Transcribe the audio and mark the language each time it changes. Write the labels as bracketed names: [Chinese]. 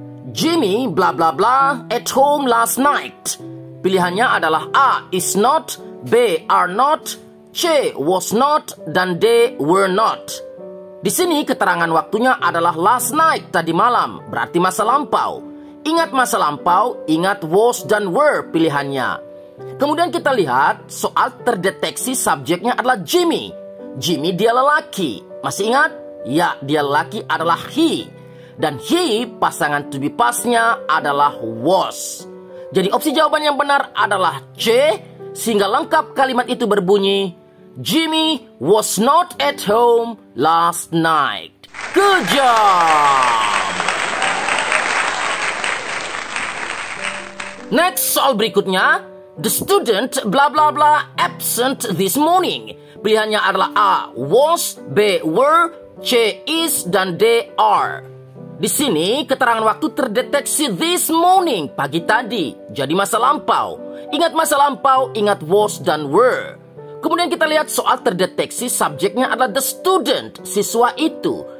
[English] Jimmy bla bla bla at home last night. [Indonesian] Pilihannya adalah A, is not, B, are not, C, was not, dan D, were not. Di sini keterangan waktunya adalah last night, tadi malam, berarti masa lampau. Ingat masa lampau, ingat was dan were pilihannya. Kemudian kita lihat soal terdeteksi subjeknya adalah Jimmy. Jimmy dia lelaki. Masih ingat? Ya, dia lelaki adalah he. Dan he pasangan to be past-nya adalah was. Jadi opsi jawaban yang benar adalah C, sehingga lengkap kalimat itu berbunyi [English] Jimmy was not at home last night. Good job. [Indonesian] Next, soal berikutnya. [English] The student bla bla bla absent this morning. [Indonesian] Pilihannya adalah A, was, B, were, C, is, dan D, are. Di sini keterangan waktu terdeteksi this morning, pagi tadi. Jadi masa lampau. Ingat masa lampau, ingat was dan were. Kemudian kita lihat soal terdeteksi subjeknya adalah the student, siswa itu.